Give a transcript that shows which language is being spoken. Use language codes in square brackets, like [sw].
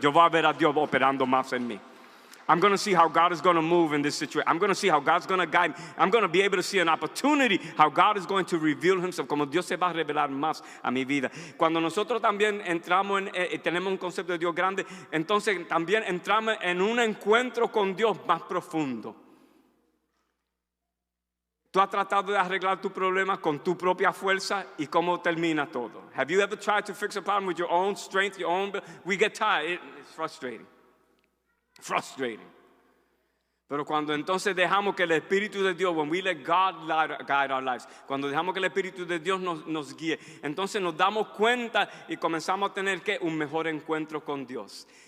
[es] Yo voy a ver a Dios operando más en mí. [en] I'm going to see how God is going to move in this situation. I'm going to see how God's going to guide me. I'm going to be able to see an opportunity how God is going to reveal Himself, [es] como Dios se va a revelar más a mi vida. Cuando nosotros también entramos tenemos un concepto de Dios grande, entonces también entramos en un encuentro con Dios más profundo. Tú has tratado de arreglar tu problema con tu propia fuerza y cómo termina todo. [en] Have you ever tried to fix a problem with your own strength, your own? We get tired. It's frustrating. Frustrating. [es] Pero cuando entonces dejamos que el Espíritu de Dios, [en] when we let God guide our lives, [es] cuando dejamos que el Espíritu de Dios nos guíe, entonces nos damos cuenta y comenzamos a tener un mejor encuentro con Dios.